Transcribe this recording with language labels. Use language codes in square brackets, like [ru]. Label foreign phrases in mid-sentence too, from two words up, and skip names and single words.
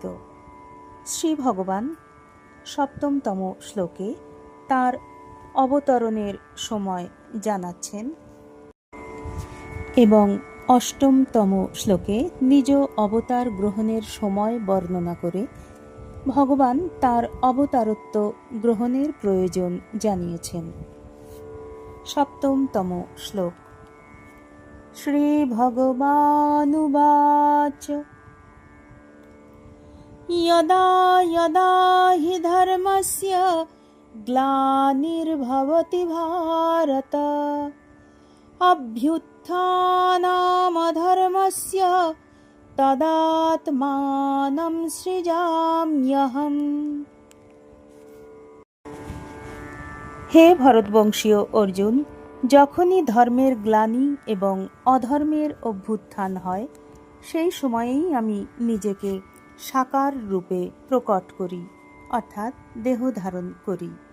[bn] শ্রী ভগবান সপ্তমতম শ্লোকে তার অবতরণের সময় জানাচ্ছেন এবং অষ্টমতম শ্লোকে নিজ অবতার গ্রহণের সময় বর্ণনা করে ভগবান তার অবতারত্ব গ্রহণের প্রয়োজন জানিয়েছেন। সপ্তমতম শ্লোক। [sa] শ্রী ভগবানুবাচ यदा यदा हि धर्मस्य ग्लानिर्भवति भारत अभ्युत्थानमधर्मस्य तदात्मानं सृजाम्यहम्। [bn] হে ভরতবংশীয় অর্জুন, যখনই ধর্মের গ্লানি এবং অধর্মের অভ্যুত্থান হয় সেই সময়েই আমি নিজেকে সাকার রূপে প্রকট করি, অর্থাৎ দেহ ধারণ করি।